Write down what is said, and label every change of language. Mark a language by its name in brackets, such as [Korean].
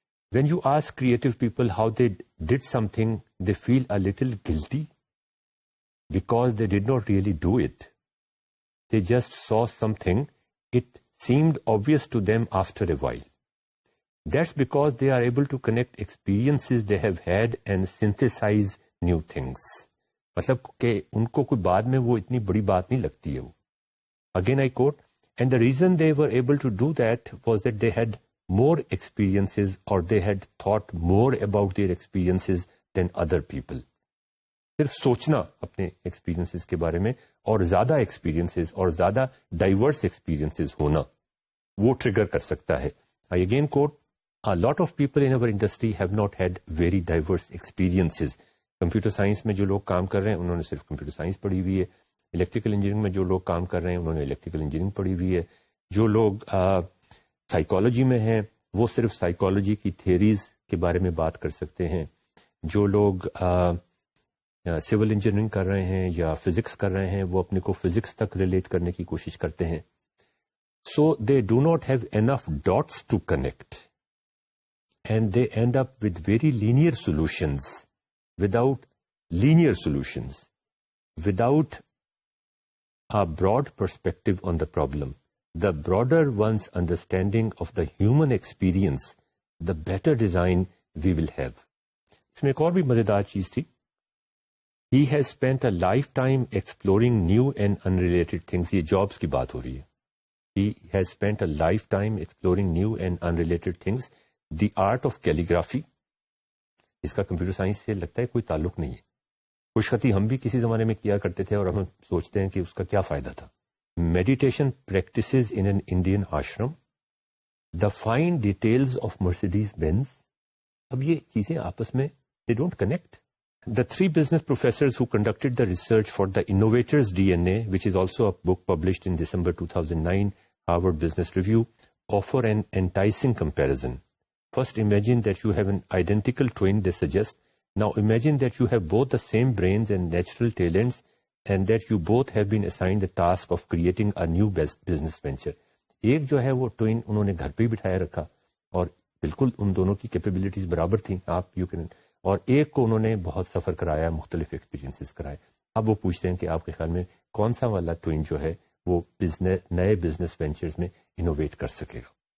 [English] When you ask creative people how they did something, they feel a little guilty because they did not really do it. They just saw something. It seemed obvious to them after a while. That's because they are able to connect experiences they have had and synthesize new things. [Urdu] مطلب کہ ان کو کوئی بعد میں وہ اتنی بڑی بات نہیں لگتی ہے وہ. [English] Again I quote, And the reason they were able to do that was that they had more experiences, or they had thought more about their experiences than other people. [Urdu] صرف سوچنا اپنے ایکسپیرینسز کے بارے میں اور زیادہ ایکسپیرینسز اور زیادہ ڈائیورس ایکسپیرینسز ہونا وہ ٹریگر کر سکتا ہے. [English] I again quote, a lot of people in our industry have not had very diverse experiences. [Urdu] Computer science میں جو لوگ کام کر رہے ہیں انہوں نے صرف کمپیوٹر سائنس پڑھی ہوئی ہے. الیکٹریکل انجینئرنگ میں جو لوگ کام کر رہے ہیں انہوں نے الیکٹریکل انجینئرنگ پڑھی ہوئی ہے. جو لوگ سائیکالوجی میں ہیں وہ صرف سائیکالوجی کی تھیریز کے بارے میں بات کر سکتے ہیں. جو لوگ سول انجینئرنگ کر رہے ہیں یا فزکس کر رہے ہیں وہ اپنے کو فزکس تک ریلیٹ کرنے کی کوشش کرتے ہیں. [English] So they do not have enough dots to connect and they end up with very linear solutions without linear solutions without a broad perspective on the problem. The broader one's understanding of the human experience, the better design we will have. [Urdu] اس میں ایک اور بھی مزیدار چیز تھی. [English] He has spent a lifetime exploring new and unrelated things. [Urdu] یہ jobs کی بات ہو رہی ہے. [English] He has spent a lifetime exploring new and unrelated things. The art of calligraphy. [Urdu] اس کا کمپیوٹر سائنس سے لگتا ہے کوئی تعلق نہیں ہے. خوشخطی ہم بھی کسی زمانے میں کیا کرتے تھے اور ہم سوچتے ہیں کہ اس کا کیا فائدہ تھا. [English] Meditation practices in an Indian ashram. The fine details of Mercedes Benz. [Urdu] اب یہ چیزیں آپس میں [English] They don't connect. The 3 business professors who conducted the research for the Innovators DNA, which is also a book published in December 2009, Harvard Business Review, offer an enticing comparison. First, imagine that you have an identical twin, they suggest. Now imagine that you have both the same brains and natural talents and that you both have been assigned the task of creating a new business venture. [Urdu] ایک جو ہے وہ twin انہوں نے گھر پہ ہی بٹھایا رکھا اور بالکل ان دونوں کی کیپیبلٹیز برابر تھیں. آپ یو کین اور ایک کو انہوں نے بہت سفر کرایا, مختلف ایکسپیرینسز کرائے. اب وہ پوچھتے ہیں کہ آپ کے خیال میں کون سا والا ٹوین جو ہے وہ نئے بزنس وینچرز میں انوویٹ کر سکے گا.